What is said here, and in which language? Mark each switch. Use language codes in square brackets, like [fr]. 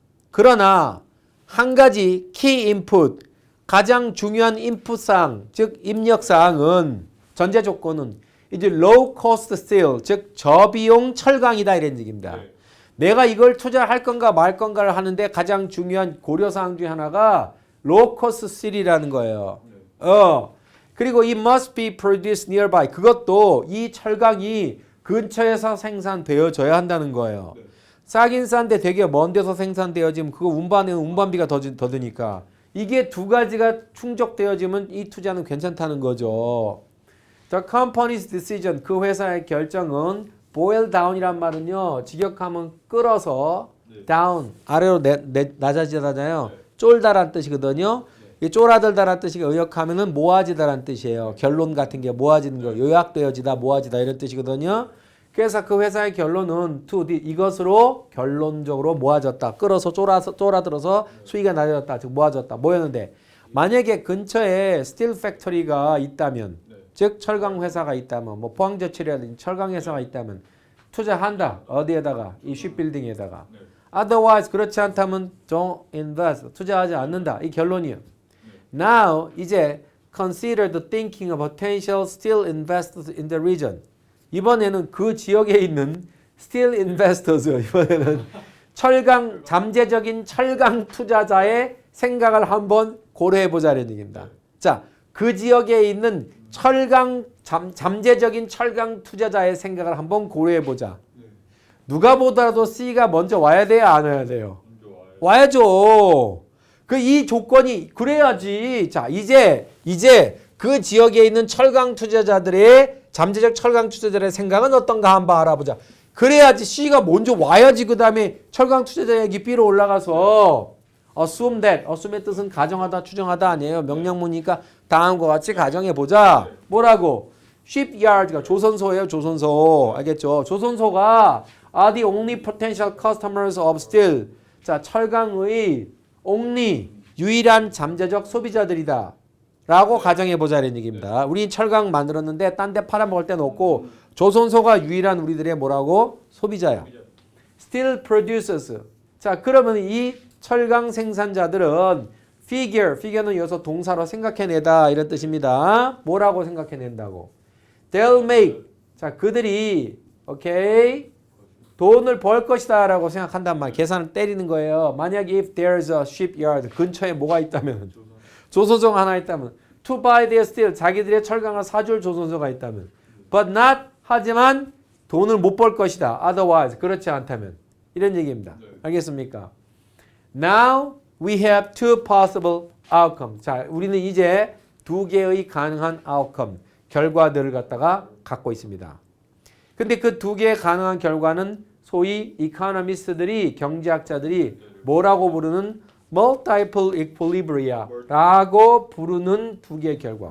[ko] 그러나 한 가지 [en] key input, [ko] 가장 중요한 인풋사항, 즉 입력사항은 전제 조건은 이제 [en] low cost steel, [ko] 즉 저비용 철강이다 이런 얘기입니다. 내가 이걸 투자할 건가 말 건가를 하는데 가장 중요한 고려사항 중에 하나가 [en] low cost steel [ko] 이라는 거예요. [en] 그리고 it must be produced nearby. [ko] 그것도 이 철강이 근처에서 생산되어져야 한다는 거예요. 싸긴 싼데 되게 먼 데서 생산되어지면 그거 운반비가 더 드니까 이게 두 가지가 충족되어지면 이 투자는 괜찮다는 거죠. The company's decision, 그 회사의 결정은 boil down이란 말은요. 직역하면 끌어서 down, 아래로 낮아지다잖아요. 쫄다란 뜻이거든요. 쪼라들다란 뜻이 의역하면은 모아지다란 뜻이에요. 결론 같은 게 모아지는 거, 요약되어지다, 모아지다 이런 뜻이거든요. 그래서 그 회사의 결론은 이것으로 결론적으로 모아졌다. 끌어서 쪼라들어서 수익이 낮아졌다. 즉 모아졌다. 뭐였는데 만약에 근처에 스틸 팩토리가 있다면, 즉 철강 회사가 있다면, 뭐 포항제철이라든지 철강 회사가 있다면 투자한다. 어디에다가? 이 쉽빌딩에다가. [en] Otherwise [ko] 그렇지 않다면 [en] don't invest. [ko] 투자하지 않는다. 이 결론이에요. [en] Now 이제 consider the thinking of potential steel investors in the region. [ko] 이번에는 그 지역에 있는 [en] steel investors, [ko] 이번에는 철강 잠재적인 철강 투자자의 생각을 한번 고려해 보자는 얘기입니다. 자, 그 지역에 있는 철강 잠재적인 철강 투자자의 생각을 한번 고려해 보자. 누가 보더라도 C가 먼저 와야 돼요, 안 와야 돼요? 와야죠. 그 이 조건이 그래야지. 자, 이제 그 지역에 있는 철강 투자자들의 잠재적 철강 투자자들의 생각은 어떤가 한번 알아보자. 그래야지 C가 먼저 와야지. 그 다음에 철강 투자자의 B로 올라가서 [en] assume that, [ko] assume의 뜻은 가정하다, 추정하다 아니에요. 명령문이니까 다음과 같이 가정해 보자. 뭐라고? shipyard가 조선소예요. 조선소. 알겠죠? 조선소가 [en] are the only potential customers of steel. [ko] 자, 철강의 only, 유일한 잠재적 소비자들이다. 라고 가정해보자는 얘기입니다. 우린 철강 만들었는데 딴 데 팔아먹을 데는 없고 조선소가 유일한 우리들의 뭐라고? 소비자야. [en] Steel producers. [ko] 자, 그러면 이 철강 생산자들은 figure는 여기서 동사로 생각해내다 이런 뜻입니다. 뭐라고 생각해낸다고? [en] They'll make. [ko] 자, 그들이 오케이 돈을 벌 것이다 라고 생각한단 말이에요. 계산을 때리는 거예요. 만약 [en] if there's a shipyard, [ko] 근처에 뭐가 있다면, 조선소가 하나 있다면, [en] to buy their steel, [ko] 자기들의 철강을 사줄 조선소가 있다면, [en] but not, [ko] 하지만 돈을 못 벌 것이다. otherwise, 그렇지 않다면. 이런 얘기입니다. 알겠습니까? [en] Now we have two possible outcomes. [ko] 자, 우리는 이제 두 개의 가능한 outcome, 결과들을 갖다가 갖고 있습니다. 근데 그 두 개의 가능한 결과는 소위 이코노미스트들이, 경제학자들이 뭐라고 부르는 [en] multiple equilibria [ko] 라고 부르는 두 개의 결과.